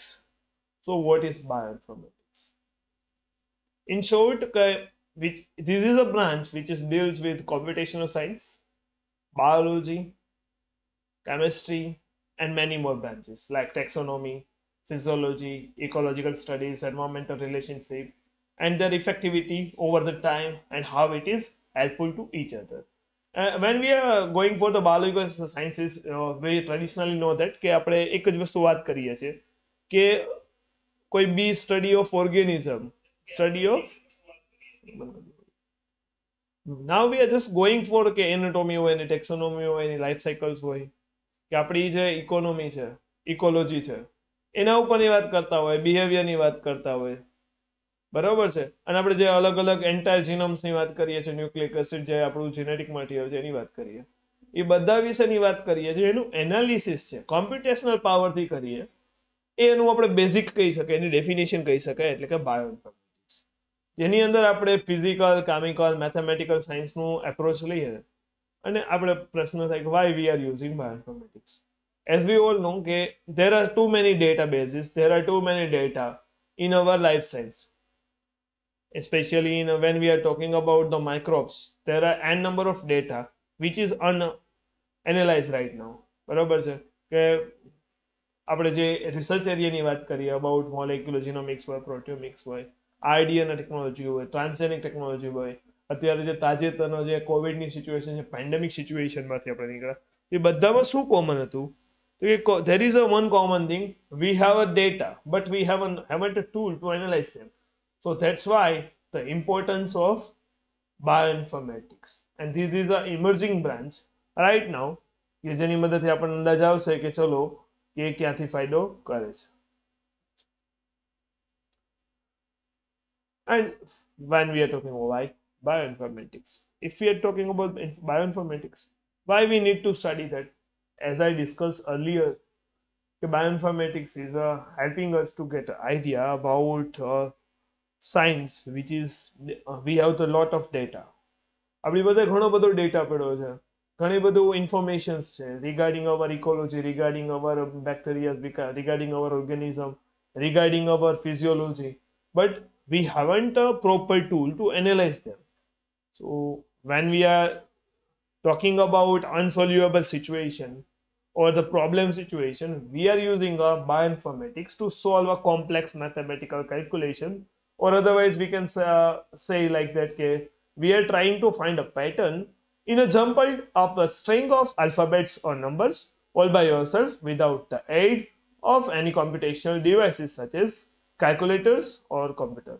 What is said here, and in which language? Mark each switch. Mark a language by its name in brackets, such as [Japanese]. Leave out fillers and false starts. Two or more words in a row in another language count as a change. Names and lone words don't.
[English] So what is bioinformatics? In short, this is a branch which deals with computational science, biology, chemistry and many more branches like taxonomy, physiology, ecological studies, environmental relationship, and their effectivity over the time and how it is helpful to each other. When we are going for the biological sciences, we traditionally know that [Gujarati] કે આપણે એક જ વસ્તુ વાત કરીએ છીએ કે કોઈ બી [English] study of organism, study of now we are just going for [Gujarati] કે એનાટોમી હોય, એની ટેક્સોનોમી હોય, એની [English] life cycles [Gujarati] હોય, કે આપણી જે ઇકોનોમી છે, ઇકોલોજી છે, એના ઉપરની વાત કરતા હોય, બિહેવિયરની વાત કરતા હોય, બરાબર છે. અને આપણે જે અલગ અલગ [English] entire genomesની [Gujarati] વાત કરીએ છીએ, [English] nucleic acid [Gujarati] જે આપણું [English] genetic material [Gujarati] છે એની વાત કરીએ, એ બધા વિશેની વાત કરીએ છીએ, એનું એનાલિસિસ છે [English] computational powerથી [Gujarati] કરીએ, એનું આપણે બેઝિક કહી શકાય, એની ડેફિનેશન કહી શકાય, એટલે કે બાયોઇન્ફોર્મેટિક્સ, જેની અંદર આપણે [English] physical, chemical, mathematical scienceનું approach [Gujarati] લઈએ અને આપણે પ્રશ્ન થાય કે [English] why we are using bioinformatics. As we all know, there are too many databases, there are too many data in our life science, especially when we are talking about the microbes. There are n number of data which is unanalyzed right now. [Gujarati] બરાબર છે કે આપણે જે [English] research areaની [Gujarati] વાત કરીએ [English] about molecular genomics [Gujarati] હોય, પ્રોટિયોમિક્સ હોય, [English] rDNA technology [Gujarati] હોય, [English] transgenic technology [Gujarati] હોય, અત્યારે જે તાજેતરનો જે કોવિડની સિચ્યુએશન છે, [English] pandemic situationમાંથી [Gujarati] આપણે નીકળ્યા, એ બધામાં શું કોમન હતું? [English] તો there is a one common thing, we have a data but we haven't a tool to analyze them. So that's why the importance of bioinformatics, and this is an emerging branch right now [Gujarati] કે જેની મદદથી આપણને અંદાજ આવશે કે ચલો કે ક્યાંથી ફાયદો કરે છે. [English] And when we are talking about why bioinformatics, if we are talking about bioinformatics, why we need to study that? As I discussed earlier, bioinformatics is helping us to get an idea about science, which is we have a lot of data. [Gujarati] આપણી પાસે ઘણો બધો ડેટા પડ્યો છે, ઘણી બધું ઇન્ફોર્મેશન્સ છે [English] regarding our ecology, regarding our bacteria, regarding our organism, regarding our physiology, but we haven't a proper tool to analyze them. So when we are talking about unsolvable situation or the problem situation, we are using bioinformatics to solve a complex mathematical calculation, or otherwise we can say like that we are trying to find a pattern in a jumble of a string of alphabets or numbers all by yourself without the aid of any computational devices such as calculators or computers.